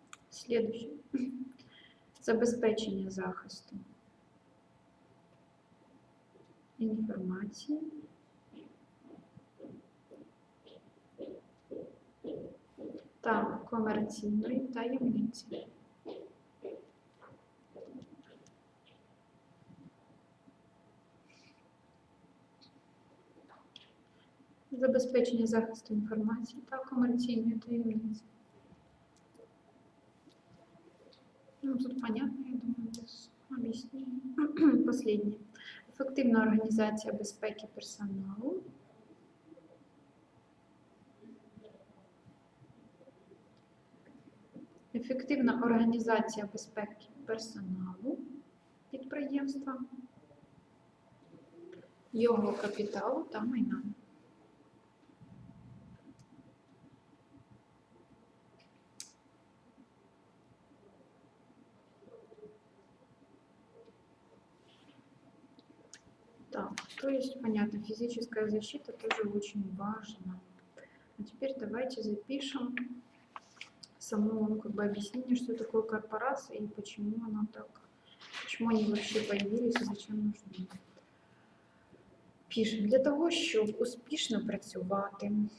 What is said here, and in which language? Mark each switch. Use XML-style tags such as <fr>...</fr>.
<ru>Следующее.</ru> <uk>Забезпечення захисту інформації та комерційної таємниці. Забезпечення захисту інформації та комерційної таємниці.</uk> <ru>Ну, тут понятно, я думаю, без объяснений. Последнее.</ru> <uk>Ефективна організація безпеки персоналу. Ефективна організація безпеки персоналу підприємства, його капіталу та майна.</uk> <ru>Так, то есть, понятно, физическая защита тоже очень важна. А теперь давайте запишем само как бы объяснение, что такое корпорация и почему она так, почему они вообще появились и зачем нужны.</ru> <uk>Пишемо. Для того, щоб успішно працювати,</uk>